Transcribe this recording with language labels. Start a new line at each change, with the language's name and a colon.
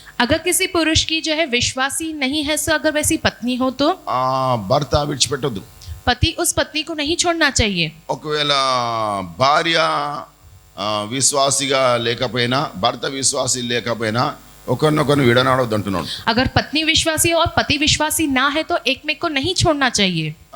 Hindi: अगर किसी पुरुष की जो है विश्वासी नहीं है, सो अगर वैसी पत्नी हो तो
Telugu: భర్త విడిచిపెట్టొద్దు.
Hindi: पति उस पत्नी को नहीं छोड़ना चाहिए.
Telugu: ఒకవేళ భార్య విశ్వాసిగా లేకపోయినా, భర్త విశ్వాసి లేకపోయినా ఒకరినొకరిని విడనాడొద్దు అంటున్నాడు.
Hindi: अगर पत्नी विश्वासी है और पति विश्वासी ना है तो एक में को नहीं छोड़ना चाहिए.